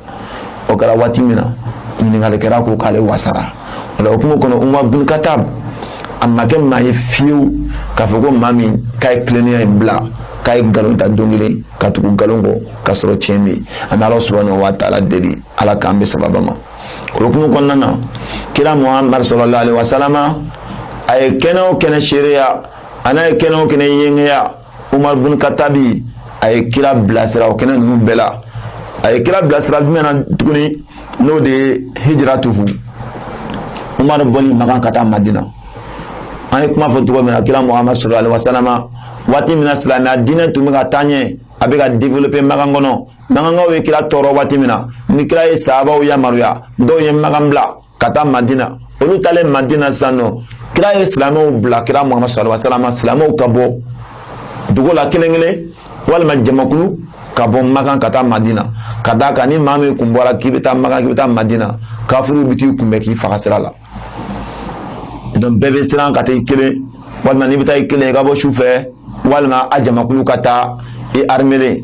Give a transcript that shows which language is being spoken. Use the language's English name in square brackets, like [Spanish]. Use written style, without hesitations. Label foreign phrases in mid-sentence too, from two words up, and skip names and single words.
[Bambara] o kɛra waati min na ɲininkalikɛla ko k'ale wasara. o la hukumu kɔnɔ Umar bin Khattab a ma kɛ maa ye fiyewu k'a fɔ ko maa min k'a ye tilennenya in bila, k'a ye nkalon ta don kelen ka tugu nkalon kɔ k'a sɔrɔ tiɲɛ bɛ yen. an bɛ Ala [Arabic] سبحانه وتعالى [Bambara] deli Ala k'an bɛ sababa ma. o hukumu kɔnɔna na kira Muhammad [Arabic] صلى الله عليه وسلم [Bambara] a ye kɛnɛ o kɛnɛ seereya, a n'a ye kɛnɛ o kɛnɛ yɛngɛya, Umar bin Khattabi a ye kira bilasira o kɛnɛ ninnu bɛɛ la, ay kira bilasira jumɛn tuguni n'o de hijratuhu Umar bɔli Makan ka taa Madina. An ye kuma fɔ cogo min na kira Muhammad [Arabic] صلى الله عليه وسلم [Bambara] waati min na silamɛya diinɛ tun bɛ ka taa ɲɛ a bɛ ka développer Makan kɔnɔ. Makankaw ye kira tɔɔrɔ waati min na ni kira ye sahabaw yamaruya dɔw ye Makan bila ka taa Madina. Olu talen Madina sisan nɔ kira ye silamɛw bila kira Muhammad [Arabic] صلى الله عليه وسلم [Bambara] silamɛw ka bɔ dugu la kelen kelen walima jamakulu ka bɔ Makan ka taa Madina ka d'a kan ni maa min kun bɔra k'i bɛ taa Makan k'i bɛ taa Madina kafiriw bɛ k'i kunbɛn k'i faga sira la. Donc bɛɛ bɛ siran ka taa i kelen walima n'i bɛ taa i kelen i ka bɔ su fɛ walima a jamakulu ka taa i armelen.